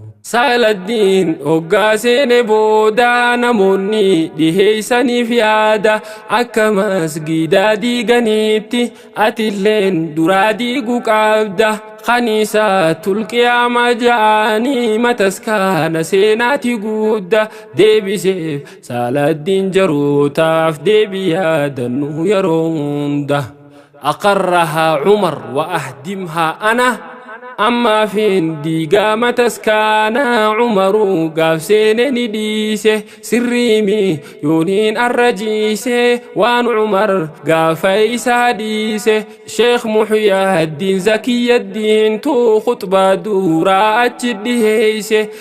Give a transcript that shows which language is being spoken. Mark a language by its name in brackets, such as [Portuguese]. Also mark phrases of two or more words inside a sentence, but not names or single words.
[Oromo] Saaladdiin hoggaa seene booda namoonni dhiheessaniif yaada akka masgiidaa diiganiitti atilleen duraa diiguu qabda. Khaniisa tulqiyaama ja'anii mataskaana seenaati gudda deebiseef Saaladdiin jarootaaf deebii yaadannuu yeroo hunda. [Arabic] أقرها عمر وأهدمها أنا. [Oromo] Amma fiin diigaa mataskaana Umaru gaaf seene ni dhiise sirriimi yooniin arra jiise waan Umar gaafa isaa dhiise Sheekh Muhyiddin Zakiyaddiin tu khutbaa duraa achi dhiheeyse